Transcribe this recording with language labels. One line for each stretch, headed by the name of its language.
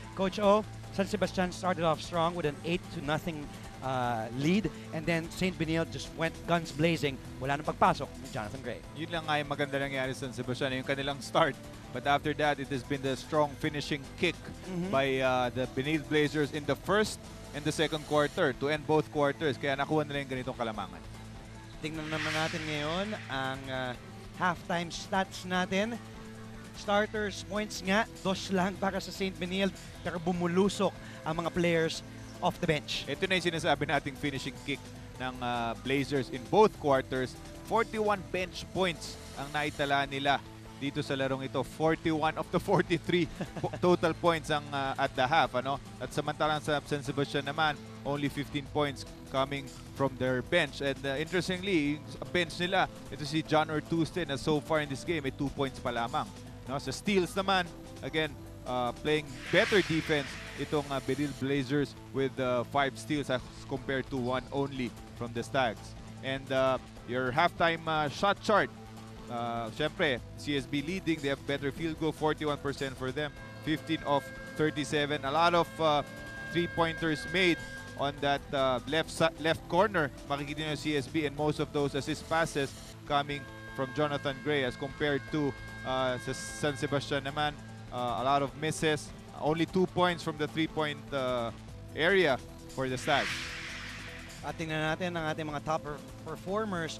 English: Coach O, San Sebastian started off strong with an 8-0 lead, and then St. Benil just went guns blazing.
Filipino: Wala nang pagpasok ni Jonathan Gray. Yun lang nga yung maganda nangyari sa San Sebastian, yung kanilang start.
English: But after that, it has been the strong finishing kick by the Benil Blazers in the first and the second quarter to end both quarters.
Filipino: Kaya nakuha nila yung ganitong kalamangan. Tingnan naman natin ngayon ang halftime stats natin. Starters points nga, 2 lang para sa St. Benil, pero bumulusok ang mga players
English: off the bench.
Filipino: Ito na yung sinasabi nating
English: finishing kick
Filipino: ng Blazers
English: in both quarters.
Filipino: 41 bench points ang naitala nila dito sa larong ito.
English: 41 of the 43 total points ang at the half.
Filipino: At samantalang sa San Sebastian naman,
English: only 15 points coming from their bench.
Filipino: And interestingly, sa bench nila, ito si John Ortuste na
English: so far in this game
Filipino: ay 2 points pa lamang. Sa steals naman,
English: again, playing better defense itong Benil Blazers with 5 steals as compared to 1 only from the Stags. And your halftime shot chart, syempre, CSB leading, they have better field goal, 41% for them, 15 of 37. A lot of three-pointers made on that left corner,
Filipino: makikita nyo yung CSB,
English: and most of those assist passes coming from Jonathan Gray as compared to sa San Sebastian naman. A lot of misses, only 2 points from the three-point area for the Stags.
Filipino: At tingnan natin ang ating mga top performers.